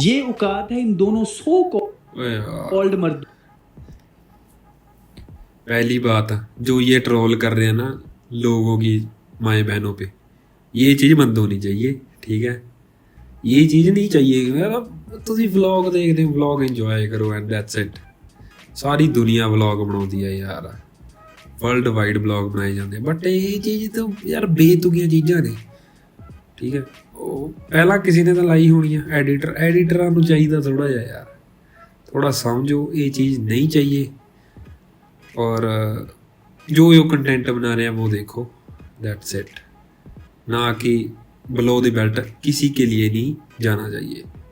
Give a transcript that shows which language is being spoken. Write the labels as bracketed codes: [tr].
[hi] ये औकात है इन दोनों सो कॉल्ड मर्द। पहली बात है, जो ये ट्रोल कर रहे हैं ना लोगों की माए बहनों पे, ये चीज़ बंद होनी चाहिए। ठीक है, ये चीज़ नहीं चाहिए। [pa] ਤੁਸੀਂ ਵਲੌਗ ਦੇਖਦੇ ਹੋ, ਵਲੌਗ ਇੰਜੋਏ ਕਰੋ [en] And that's it. [pa] ਸਾਰੀ ਦੁਨੀਆ ਵਲੌਗ ਬਣਾਉਂਦੀ ਹੈ ਯਾਰ, ਵਰਲਡ ਵਾਈਡ ਵਲੌਗ ਬਣਾਏ ਜਾਂਦੇ, ਬਟ ਇਹ ਚੀਜ਼ ਤਾਂ ਯਾਰ ਬੇਤੁਕੀਆਂ ਚੀਜ਼ਾਂ ਨੇ। ਠੀਕ ਹੈ, ਉਹ ਪਹਿਲਾਂ ਕਿਸੇ ਨੇ ਤਾਂ ਲਾਈ ਹੋਣੀ ਆ। ਐਡੀਟਰਾਂ ਨੂੰ ਚਾਹੀਦਾ ਥੋੜਾ ਜਿਹਾ ਯਾਰ, [hi] थोड़ा समझो ये चीज़ नहीं चाहिए। और जो कंटेंट बना रहे हैं वो देखो, दैट्स इट। ना कि बिलो द बेल्ट किसी के लिए नहीं जाना चाहिए।